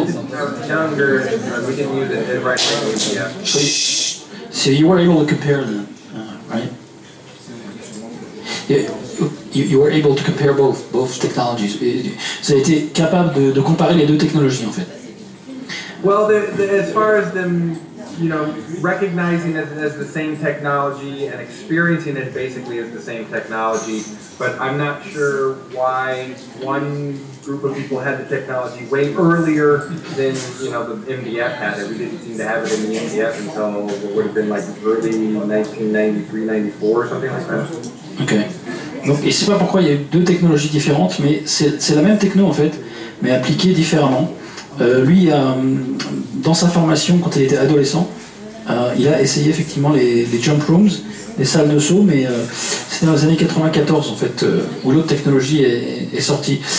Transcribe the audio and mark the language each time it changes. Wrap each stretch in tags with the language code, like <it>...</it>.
<en>I was younger, and we didn't use it right away. Yeah. So you were able to compare them, right? You were able to compare both technologies.</en> <fr>Vous avez été capable de comparer les deux technologies en fait.</fr> <en>Well, as far as them recognizing it as the same technology and experiencing it basically as the same technology, but I'm not sure why one group of people had the technology way earlier than, the MDF had it. We didn't seem to have it in the MDF until what would have been like early 1993, 94 or something like that. Ok.</en> <fr>Donc, et je sais pas pourquoi il y a eu deux technologies différentes, mais c'est la même techno en fait, mais appliquée différemment. Lui, dans sa formation, quand il était adolescent, il a essayé effectivement les</fr> <en>jump rooms,</en> <fr>les salles de saut, mais c'était dans les années 94 en fait, où l'autre technologie est sortie.</fr>